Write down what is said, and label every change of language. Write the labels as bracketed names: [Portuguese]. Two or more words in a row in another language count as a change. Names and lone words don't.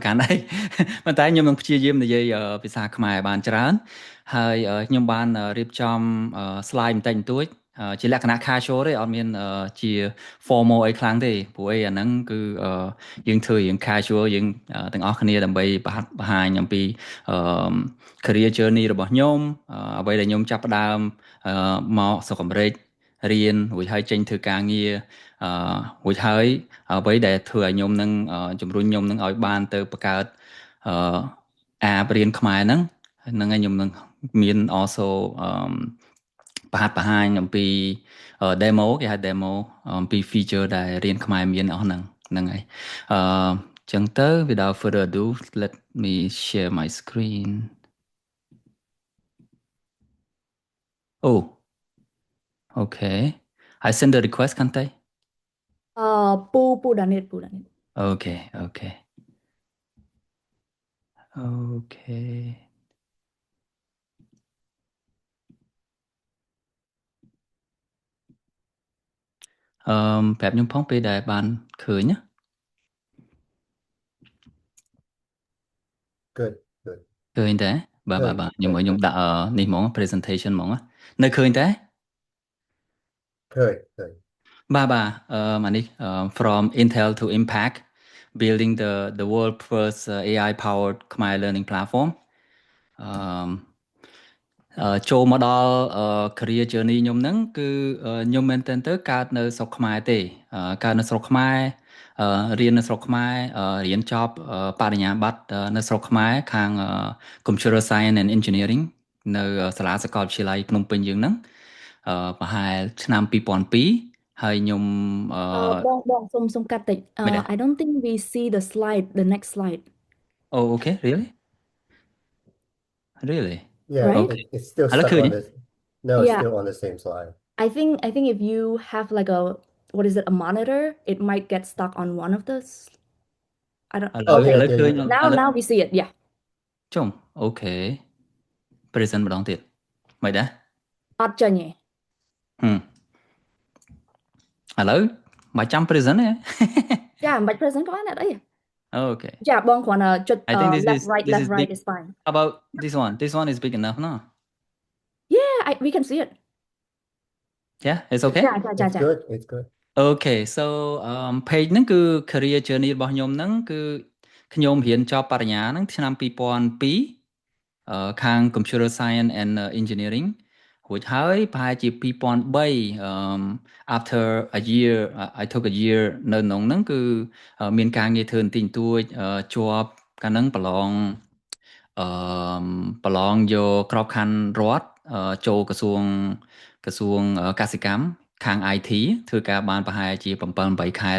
[Khmer] កាន់ដែរប៉ុន្តែខ្ញុំនឹងព្យាយាមនិយាយភាសាខ្មែរបានច្រើនហើយខ្ញុំបានរៀបចំ slide បន្តិចបន្តួចជា លក្ខណៈ casual ទេអត់មានជា formal អីខ្លាំងទេព្រោះអីអាហ្នឹងគឺយើងធ្វើរៀង casual យើងទាំងអស់គ្នាដើម្បីបង្ហាញអំពី [English] career journey [Khmer] របស់ខ្ញុំអ្វីដែលខ្ញុំចាប់ផ្ដើមមកស្រុកអាមេរិករៀនរួចហើយចេញធ្វើការងាររួចហើយអ្វីដែលធ្វើឲ្យខ្ញុំនឹងជំរុញខ្ញុំនឹងឲ្យបានទៅបង្កើតអាបរៀនខ្មែរហ្នឹងហើយខ្ញុំនឹងមាន also បង្ហាញអំពី demo គេហៅ demo អំពី feature ដែលរៀនខ្មែរមានអស់ហ្នឹងហើយចឹងទៅ [English] without further ado let me share my screen oh okay I send the request [Khmer] កាន់តែ ពូដានីត okayប្រាប់ខ្ញុំផងពេលដែលបានឃើញណា [English] Good [Khmer] ឃើញតែបាទខ្ញុំដាក់នេះហ្មង presentation ហ្មងនៅឃើញតែ ឃើញ បាទអានេះ [English] from Intel to Impact building the world first AI powered Khmer learning platform [Khmer] ចូលមក ដល់ career journey ខ្ញុំហ្នឹងគឺខ្ញុំមែនតើទៅកើតនៅស្រុកខ្មែរទេកើតនៅស្រុកខ្មែររៀននៅស្រុកខ្មែររៀនចប់បរិញ្ញាបត្រនៅស្រុកខ្មែរខាង [English] Computer Science and Engineering [Khmer] នៅសាលាសាកលវិទ្យាល័យភ្នំពេញយើងហ្នឹងប្រហែលឆ្នាំ2002ហើយខ្ញុំ បងសុំកាត់តិច [English] I don't think we see the next slide Oh okay really Yeah, right? it's still stuck on this. No, it's still on the same slide. I think if you have like a monitor, it might get stuck on one of those. I don't. Okay. Now we see it. Yeah. [Khmer] ចុង [English] Okay. Present [Khmer] ម្ដងទៀតមិនដែរ អត់ចេញទេ ឥឡូវមកចាំ present ទេ ចាមិនបាច់ present ក៏បានអត់អី [English] Okay. [Khmer] ចាបងគ្រាន់តែចុច [English] left right is fine. How about this one? This one is big enough, no? Yeah, we can see it. Yeah, it's okay. It's good. Okay, so page [Khmer] ហ្នឹងគឺ [English] career journey [Khmer] របស់ខ្ញុំហ្នឹងគឺខ្ញុំរៀនចប់បរិញ្ញាហ្នឹងឆ្នាំ2002ខាង [English] Computer Science and Engineering [Khmer] រួចហើយប្រហែលជា2003 [English] after a year I took a year [Khmer] នៅក្នុងហ្នឹងគឺមានការងារធ្វើបន្តិចបន្តួចជាប់កាលហ្នឹងប្រ ឡងយកក្របខ័ណ្ឌរដ្ឋចូលក្រសួងកសិកម្មខាង IT ធ្វើការបានប្រហែលជា7-8ខែ